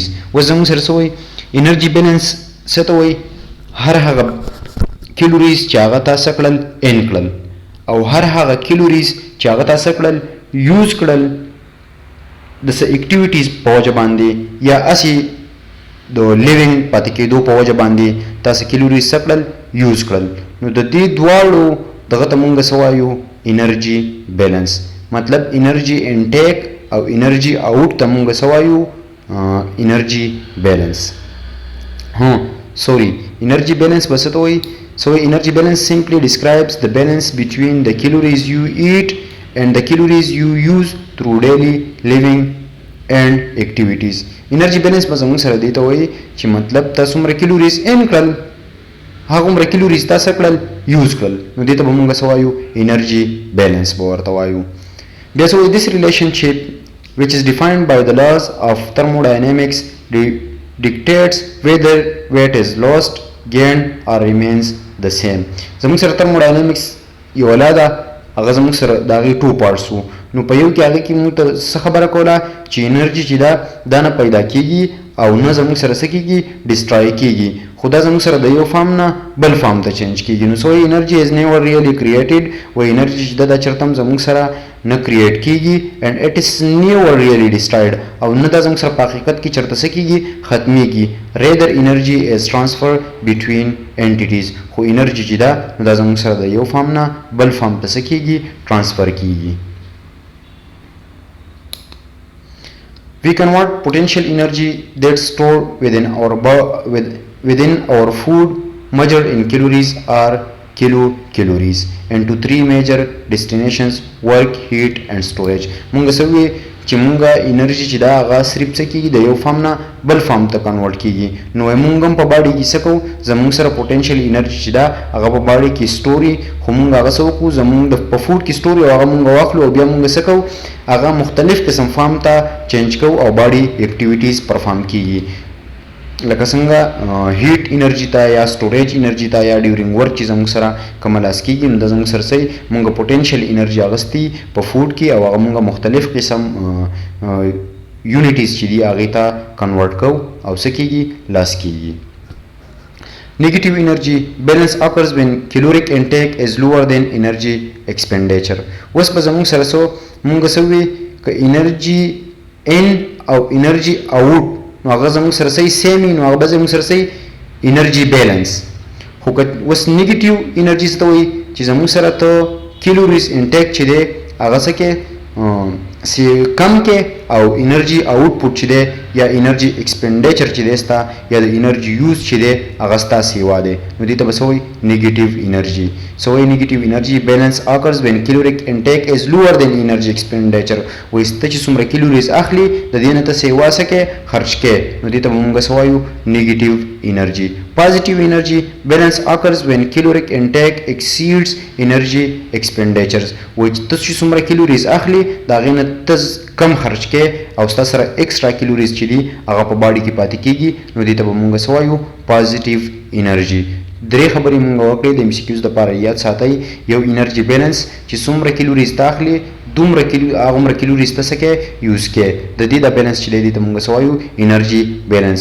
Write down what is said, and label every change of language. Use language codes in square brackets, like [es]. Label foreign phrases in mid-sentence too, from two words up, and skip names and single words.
[ps] اوس زموږ سره څه وایي [en] energy balance [ps] څه ته وایي هر هغه کیلوریز چې هغه تاسو کړل ان کړل او هر هغه کیلوریز چې هغه تاسو کړل یوز کړل د څه اکټیویټیز په وجه باندې یا اسی د لیوینګ پاتې کېدو په وجه باندې تاسو کیلوریز څه کړل یوز کړل نو د دې دواړو دغه ته مونږ څه وایو [en] energy balance. [ps] مطلب [en] energy intake [ps] او [en] energy out [ps] ته مونږ څه وایو [en] energy balance. energy balance [ps] به څه ته وایي [en] So energy balance simply describes the balance between the calories you eat and the calories you use through daily living and activities. Energy balance [ps] به زموږ سره دی ته وایي چې مطلب تاسو څومره کیلوریز ان کړل هغومره کیلوریز تاسو کړل یوز کړل نو دې ته به موږ څه وایو [en] energy balance [ps] به ورته وایو. بیا څه وایي [en] this relationship which is defined by the laws of thermodynamics dictates whether weight is lost, gained or remains the same. [ps] زموږ سره thermodynamics یو ولاده هغه زموږ سره د هغې [en] two parts [ps] وو نو په یو کې هغې کې موږ ته څه خبره کوله چې انرژي چې دا نه پیدا کېږي او نه زموږ سره څه کېږي ډسټرای کېږي خو دا زموږ سره د یو فارم نه بل فارم ته چینج کېږي نو [en] so energy is never really created [ps] و انرژي چې دا چېرته هم زموږ سره نه کریټ کېږي [en] and it is never really destroyed [ps] او نه دا زموږ سره په حقیقت کې چېرته څه کېږي ختمېږي [en] rather energy is transfer between entities [ps] خو انرژي چې ده نو دا زموږ سره د یو فارم نه بل فارم ته څه کېږي ټرانسفر کېږي. [en] We convert potential energy that's stored within our food measured in calories or kilocalories into three major destinations: work, heat and storage. [ps] مونږ سوي چې مونږه انرژي چې دا هغه صرف څه کېږي د یو فارم نه بل فارم ته کنورټ کېږي نو مونږ هم په باډي کې څه کوو زمونږ سره [en] potential energy [ps] چې دا هغه په باډي کې سټوري خو مونږ هغه څه وکړو زمونږ په فوډ کې سټوري او هغه مونږ واخلو او بیا مونږ څه کوو هغه مختلف قسم فارم ته چینج کوو او [en] body activities [ps] پرفارم کېږي لکه څنګه [en] heat energy [ps] ته یا [en] storage energy [ps] ته یا [en] during work [ps] چې زموږ سره کوم لاس کېږي نو د زموږ سره صحیح مونږ [en] potential energy [ps] اغستی په فوډ کې او هغه مونږ مختلف قسم یونټیز چې دي هغې ته کنورټ کوو او څه کېږي لاس کېږي. [en] Negative energy balance occurs when caloric intake is lower than energy expenditure. [ps] اوس به زموږ سره څو مونږ څه وي که [en] energy in [ps] او [en] energy out [ps] نو هغه زموږ سره صحیح سیم وي نو هغه به زموږ سره صحیح [en] energy balance [ps] خو که اوس [en] negative energy [ps] څه ته وایي چې زموږ سره ته [en] calories intake [ps] چې دی هغه څه کې کم کې او [en] energy output [ps] چې دی یا [en] energy expenditure [ps] چې دی ستا یا د [en] energy use [ps] چې دی هغه ستا سیوا دی نو دې ته به څه وایي [en] negative energy [ps] څه وایي [en] negative energy balance occurs when caloric intake is lower than energy expenditure [ps] وایي ته چې څومره کیلوریز اخلي د دې نه ته سیوا څه کې خرچ کې نو دې ته به موږ څه وایو [en] negative energy. Positive energy balance occurs when caloric intake exceeds energy expenditures which [ps] ته چې څومره کیلوریز اخلي د هغې نه ته کم خرچ کې او ستا سره [en] extra calories [ps] چې دي هغه په باډي کې پاتې کېږي نو دې ته به مونږ څه وایو [en] positive energy. [ps] درې خبرې مونږ وکړې د MCQs دپاره یاد ساتئ یو [en] energy balance [ps] چې څومره کیلوریز ته اخلي هغومره کیلوریز ته څه کې یوز کې د دې د بیلنس چې دی دې ته مونږ څه وایو [en] energy balance.